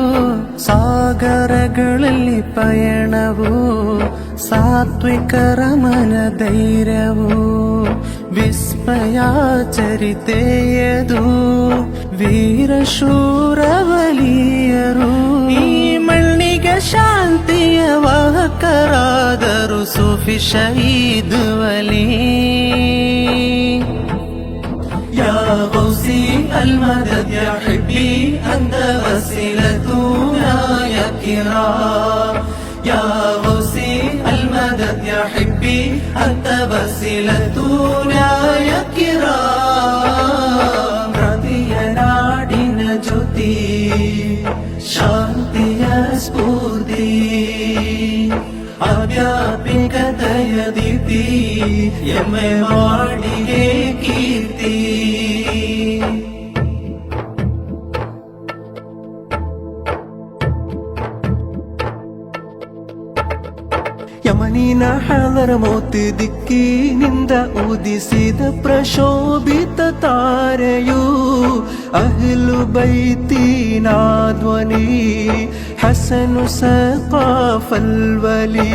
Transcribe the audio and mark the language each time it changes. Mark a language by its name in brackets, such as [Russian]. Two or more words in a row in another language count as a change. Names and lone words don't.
[Kannada] ಸಾಗರಗಳಲ್ಲಿ ಪಯಣವು ಸಾತ್ವಿಕರ ಮನ ಧೈರ್ಯವು ವಿಸ್ಮಯ ಚರಿತೆಯದು ವೀರಶೂರವಲಿಯರು ಈ ಮಣ್ಣಿಗೆ ಶಾಂತಿಯ ವಾಹಕರಾದರು ಸೂಫಿ ಶಹೀದ್ ವಲಿ [Arabic] يا غوثي المدد يا حبي أنت وسيلتنا يا كرام يا غوثي المدد يا حبي أنت وسيلتنا يا [Kannada] كرام ಕ್ರಾಂತಿಯ ನಾಡಿನ ಜ್ಯೋತಿ ಶಾಂತಿಯ ಸ್ಫೂರ್ತಿ ಆಧ್ಯಾತ್ಮಿಕತೆಯ ದೀಪ್ತಿ ಎಮ್ಮೆ ಮಾಡಿಗೆ ಕೀರ್ತಿ ಯಮನಿನ ಹಳರ ಮೋತಿ ದಿಕ್ಕಿನಿಂದ ಉದಿಸಿದ ಪ್ರಶೋಭಿತ ತಾರೆಯು [Arabic] أهل البيت [Kannada] ಧ್ವನಿ ಹಸನು ಸಕಾಫಲ್ ವಲಿ